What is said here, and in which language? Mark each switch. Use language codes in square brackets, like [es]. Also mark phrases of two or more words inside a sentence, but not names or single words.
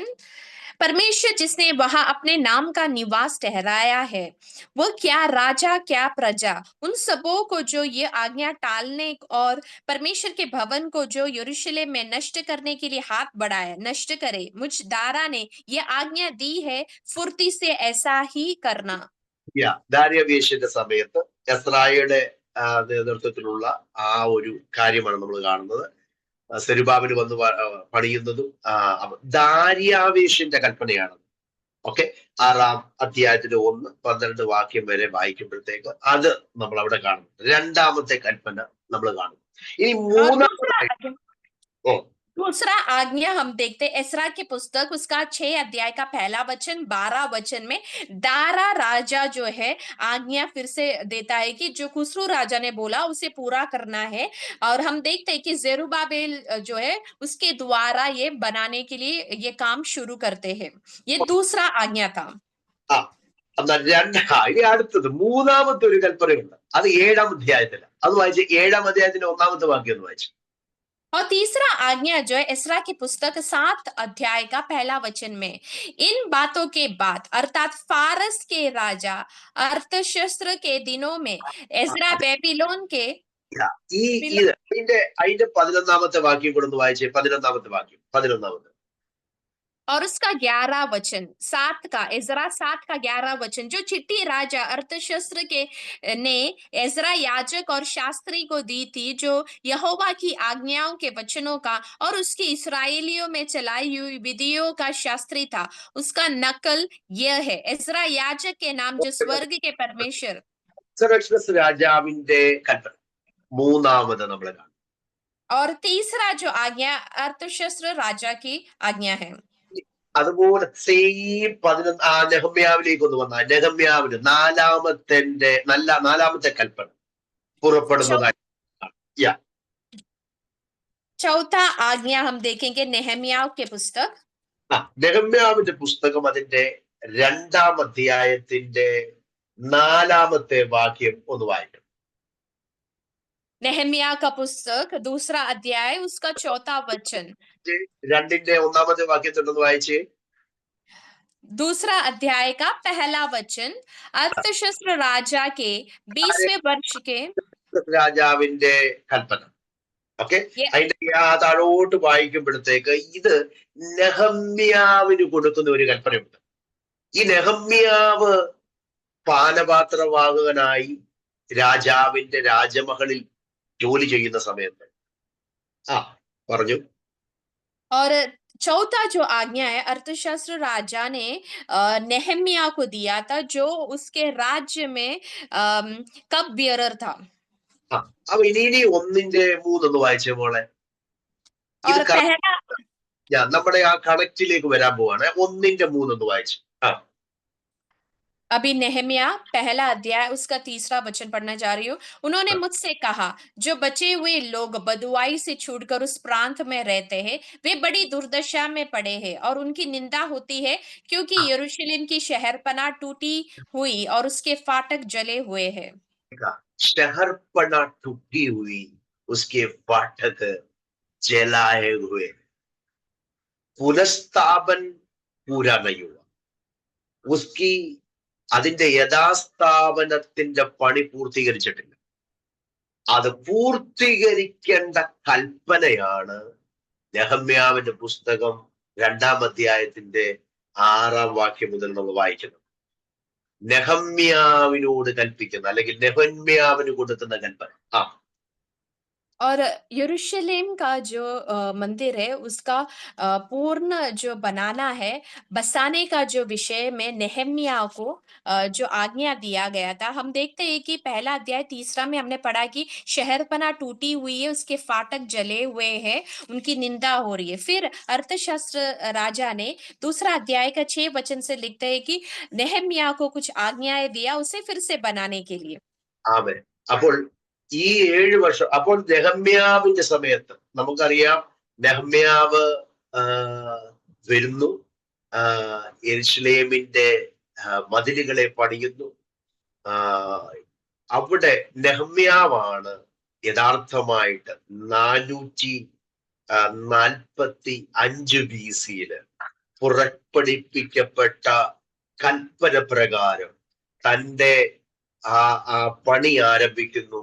[hi] परमेश्वर जिसने वहां अपने नाम का निवास ठहराया है वो क्या राजा क्या प्रजा उन सबों को जो ये आज्ञा टालने और परमेश्वर के भवन को जो यरूशलेम में नष्ट करने के लिए हाथ बढ़ाए नष्ट करे। मुझ दारा ने ये आज्ञा दी है, फुर्ती से ऐसा ही करना। [ml] ദാര്യാവേശിന്റെ സമയത്ത് എസ്രായുടെ നേതൃത്വത്തിലുള്ള ആ ഒരു കാര്യമാണ് നമ്മൾ കാണുന്നത്. സെരുബാബിൽ വന്ന് പണിയുന്നതും ദാര്യാവേശിന്റെ കൽപ്പനയാണ്. ഓക്കെ, 6-ാം അധ്യായത്തിന്റെ 1-12 വാക്യം വരെ വായിക്കുമ്പോഴത്തേക്ക് അത് നമ്മൾ അവിടെ കാണുന്നു. രണ്ടാമത്തെ കൽപ്പന നമ്മൾ കാണുന്നു. ഇനി [hi] दूसरा आज्ञा हम देखते एसरा की पुस्तक उसका 6 अध्याय का पहला वचन 12 वचन में दारा राजा जो है आज्ञा फिर से देता है कि जो खुसरू राजा ने बोला उसे पूरा करना है। और हम देखते हैं कि जेरुब्बाबेल जो है उसके द्वारा ये बनाने के लिए ये काम शुरू करते हैं। ये दूसरा आज्ञा था। [ml] ഇനി അടുത്തത് 3-ാമത്തെ ഒരു കൽപ്പനയുണ്ട്. അത് 7-ാം അധ്യായത്തില്. അത് വായിച്ച് 7-ാം അധ്യായത്തിന്റെ 1-ാമത്തെ വാക്യം ഒന്ന് വായിച്ചു. [hi] और तीसरा आज्ञा जो है एसरा की पुस्तक 7 अध्याय का पहला वचन में इन बातों के बाद अर्थात फारस के राजा अर्थशस्त्र के दिनों में एजरा बेबीलोन के [ml] അതിന്റെ 11-ാമത്തെ വാക്യം കൂടെ ഒന്ന് വായിച്ചേ. 11-ാമത്തെ വാക്യം 11-ാമത്തെ [hi] और उसका 11 वचन 7 का एजरा 7 का 11 वचन जो चिट्ठी राजा अर्थशस्त्र के ने एजरा याजक और शास्त्री को दी थी जो यहोवा की आज्ञाओं के वचनों का और उसके इस्राएलियों में चलाई हुई विधियों का शास्त्री था, उसका नकल यह है। एजरा याजक के नाम जो स्वर्ग के परमेश्वर [ml] രാജാവിന്റെ കൽപ്പന 3-ാമത് നമ്മൾ കാണും. [hi] और तीसरा जो आज्ञा अर्थशस्त्र राजा की आज्ञा है। [ml] അതുപോലെ സെയിം 11 നെഹമ്യാവിലേക്ക് ഒന്ന് വന്നാൽ നെഹമ്യാവിന് 4-ാമത്തെ കൽപ്പന പുറപ്പെടുന്നതായി. [hi] चौथा आज्ञा हम देखेंगे नेहम्याह के पुस्तक [ml] നെഹമ്യാവിന്റെ പുസ്തകം അതിന്റെ 2-ാം അധ്യായത്തിന്റെ 4-ാമത്തെ വാക്യം ഒന്ന് വായിക്കും. [hi] नेहम्याह का पुस्तक दूसरा अध्याय उसका 4था वचन [ml] 2-ന്റെ 1-ാമത്തെ വാക്യത്തിൽ ഒന്ന് വായിച്ചേ. [hi] दूसरा अध्याय का पहला वचन, अर्थशास्त्र राजा के 20वें वर्ष के [ml] രാജാവിന്റെ കൽപ്പന. ഓക്കെ, [hi] ये- [ml] അതിന്റെ ആ താഴോട്ട് വായിക്കുമ്പോഴത്തേക്ക് ഇത് നെഹമ്യാവിന് കൊടുക്കുന്ന ഒരു കൽപ്പനയുണ്ട്. ഈ നെഹമ്യാവ് പാനപാത്രവാഹകനായി രാജാവിന്റെ രാജമഹലിൽ ജോലി ചെയ്യുന്ന സമയത്ത് പറഞ്ഞു. [hi] और चौथा जो आज्ञा है, अर्थशास्त्र राजा ने नेहम्या को दिया था, जो उसके राज्य में [en] cup bearer [hi] था. [ml] അപ്പൊ ഇനി 1:3 വായിച്ചേ മോളെ. ഇത് [hi] और पहला [ml] നമ്മുടെ ആ കണക്റ്റിലേക്ക് വരാൻ പോവാണ്. 1:3 വായിച്ചു. [hi] अभी नेहम्या पहला अध्याय उसका 3रा वचन पढ़ना जा रही हूँ. उन्होंने मुझसे कहा, जो बचे हुए लोग बदुआई से छूटकर उस प्रांत में रहते हैं, वे बड़ी दुर्दशा में पड़े हैं और उनकी निंदा होती है, क्योंकि यरूशलेम की शहरपनाह टूटी हुई और उसके फाटक जले हुए हैं. शहरपनाह टूटी हुई, उसके फाटक जलाए हुए. पुनഃസ്ഥാപन पूरा नहीं हुआ. [ml] उसकी അതിന്റെ യഥാസ്ഥാപനത്തിന്റെ പണി പൂർത്തീകരിച്ചിട്ടില്ല. അത് പൂർത്തീകരിക്കേണ്ട കൽപ്പനയാണ് നെഹമ്യാവിന്റെ പുസ്തകം 2-ാം അധ്യായത്തിന്റെ 6-ാം വാക്യം മുതൽ നമ്മൾ വായിക്കുന്നത്. നെഹമ്യാവിനോട് കൽപ്പിക്കുന്ന അല്ലെങ്കിൽ നെഹമ്യാവിന് കൊടുക്കുന്ന കൽപ്പന. [hi] और यरूशलेम का जो मंदिर है, उसका पूर्ण जो बनाना है, बसाने का जो विषय में नेहम्या को जो आज्ञा दिया गया था. हम देखते हैं कि पहला अध्याय 3रा में हमने पढ़ा कि शहरपनाह टूटी हुई है, उसके फाटक जले हुए हैं, उनकी निंदा हो रही है. फिर अर्थशास्त्र राजा ने 2रा अध्याय का 6 वचन से लिखते हैं कि नेहम्या को कुछ आज्ञाएं दिया उसे फिर से बनाने के लिए. [ml] ആമേൻ. അപ്പോൾ ഈ 7 വർഷം, അപ്പോൾ നെഹമ്യാവിന്റെ സമയത്ത് നമുക്കറിയാം, നെഹമ്യാവ് വരുന്നു, യെരുശലേമിന്റെ മതിലുകളെ പണിയുന്നു. അവിടെ നെഹമ്യാവാണ് യഥാർത്ഥമായിട്ട് 445 BC-യില് പുറപ്പെടുപ്പിക്കപ്പെട്ട കൽപ്പന പ്രകാരം തന്റെ ആ പണി ആരംഭിക്കുന്നു.